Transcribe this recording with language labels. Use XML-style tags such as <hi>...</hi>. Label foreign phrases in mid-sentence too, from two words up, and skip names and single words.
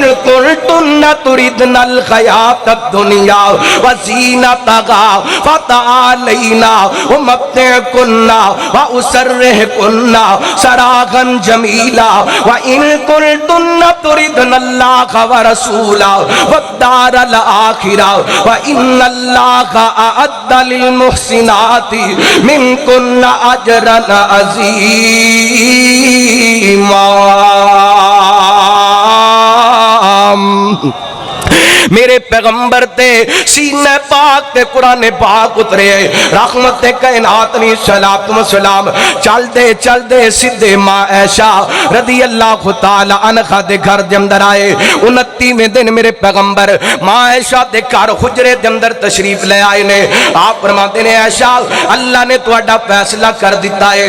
<ar>كنتن تردن الحياة الدنيا وزينتها فتعالين أمتعكن وأسرحكن سراحا جميلا وإن كنتن تردن الله ورسوله والدار الآخرة فإن الله أعد للمحسنات منكن أجرا عظيما.</ar> <pa>میرے پیغمبر دے سینے پاک تے قرآن پاک اترے رحمت کائنات نے صلوٰۃ و سلام چلدے چلدے سدھے ماں عائشہ رضی اللہ تعالیٰ عنہا دے گھر دے اندر آئے. 29ویں دن میرے پیغمبر ماں عائشہ دے گھر حجرے دے اندر تشریف لے آئے نے. آپ فرماندے نے عائشہ اللہ نے تہاڈا فیصلہ کر دتا اے.</pa>